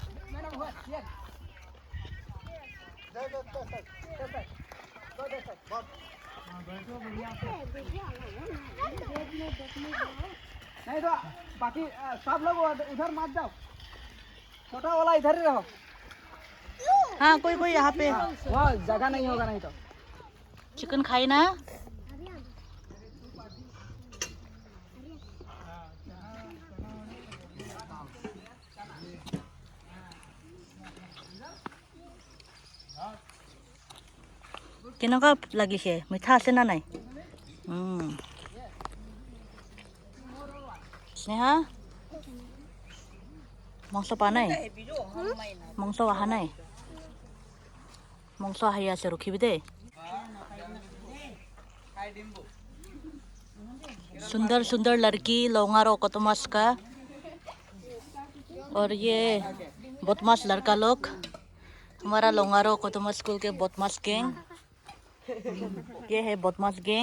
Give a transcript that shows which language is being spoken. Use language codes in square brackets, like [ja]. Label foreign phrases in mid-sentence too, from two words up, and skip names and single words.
[hi] नहीं तो बाकी सब लोग उधर मत जाओ, छोटा वाला इधर ही रहो। हाँ कोई कोई यहाँ पे वहाँ जगह नहीं होगा नहीं तो। चिकन खाई ना। [as] কেনেকুৱা লাগিছে? মিঠা আছে না নাই? স্নেহা মাংস পা নাই? মাংস অহা নাই? মাংস আহি আছে, ৰখিবি দেই। [hi] सुंदर सुंदर लड़की लोंगारो ओकोदोमुस का, और ये बदमाश लड़का लोग, हमारा लोंगारो ओकोदोमुस स्कूल के बदमाश गैंग। ये है बदमाश गैंग।